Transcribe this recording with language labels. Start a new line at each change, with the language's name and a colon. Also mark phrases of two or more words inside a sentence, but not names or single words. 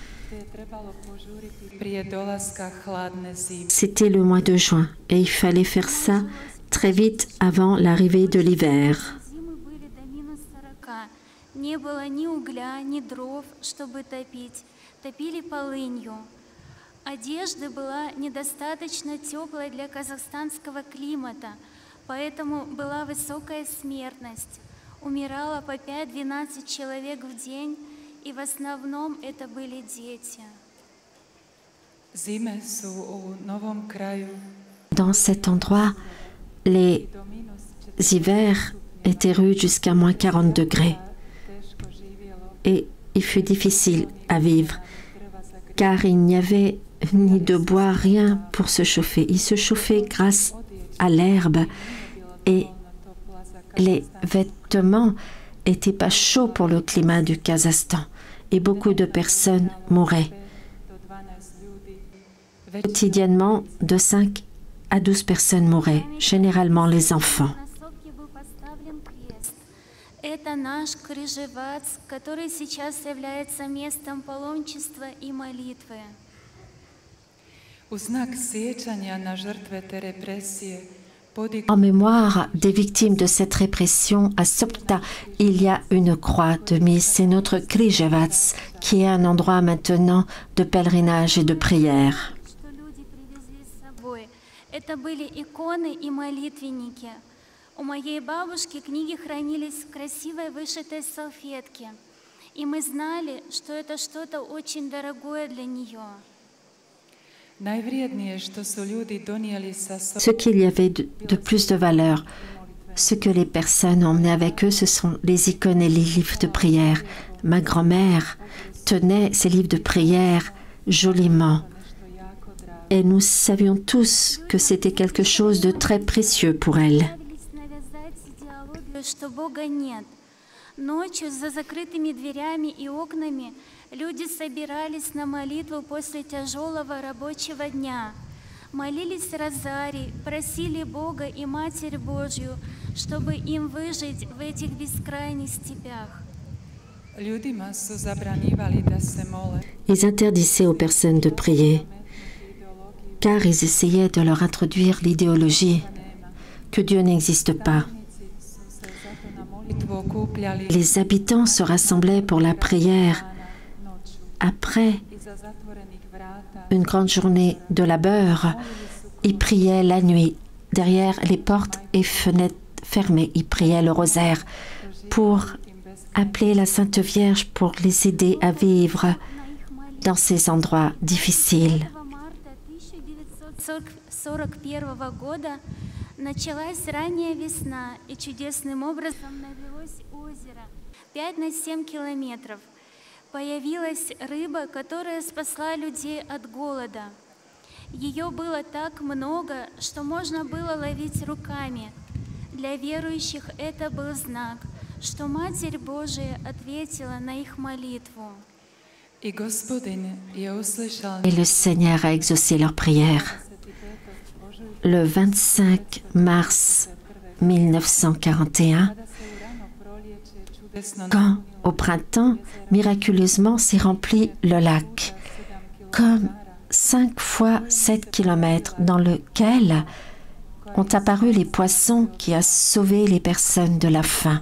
French: C'était le mois de juin et il fallait faire ça très vite avant l'arrivée de l'hiver.
Russian: Не было ни угля, ни дров, чтобы топить. Топили полынью. Одежда была недостаточно теплой для казахстанского климата, поэтому была высокая смертность. Умирало по 5-12 человек в день, и в основном это были дети.
French: Dans cet endroit, les hivers étaient rudes jusqu'à moins 40 degrés. Et il fut difficile à vivre, car il n'y avait ni de bois, rien pour se chauffer. Il se chauffait grâce à l'herbe et les vêtements n'étaient pas chauds pour le climat du Kazakhstan et beaucoup de personnes mouraient. Quotidiennement, de 5 à 12 personnes mouraient, généralement les enfants.
Russian: Это наш Крижевац, который сейчас является местом паломничества и молитвы.
French: En mémoire des victimes de cette répression, à Sopta, il y a une croix de mise. C'est notre Križevac, qui est un endroit maintenant de pèlerinage et de prière.
Russian: Это были иконы и молитвенники. У моей бабушки книги хранились в красивой вышитой салфетке, и мы знали, что это что-то очень дорогое для нее.
French: Ce qu'il y avait de plus de valeur, ce que les personnes emmenaient avec eux, ce sont les icônes et les livres de prière. Ma grand-mère tenait ces livres de prière joliment. Et nous savions tous que c'était quelque chose de très précieux pour elle.
Russian: Что Бога нет. Ночью за закрытыми дверями и окнами люди собирались на молитву после тяжелого рабочего дня. Молились розарий, просили Бога и Матерь Божью, чтобы им выжить в этих бескрайних степях.
French: Ils interdisaient aux personnes de prier, car ils essayaient de leur introduire l'idéologie que Dieu n'existe pas. Les habitants se rassemblaient pour la prière après une grande journée de labeur. Ils priaient la nuit derrière les portes et fenêtres fermées. Ils priaient le rosaire pour appeler la Sainte Vierge pour les aider à vivre dans ces endroits difficiles.
Russian: Началась ранняя весна, и чудесным образом навелось озеро 5 на 7 километров. Появилась рыба, которая спасла людей от голода. Ее было так много, что можно было ловить руками. Для верующих это был знак, что Матерь Божия ответила на их молитву.
French: Et le Seigneur a exaucé leur prière. Le 25 mars 1941, quand, au printemps, miraculeusement s'est rempli le lac, comme 5 fois 7 kilomètres, dans lequel ont apparu les poissons qui a sauvé les personnes de la faim.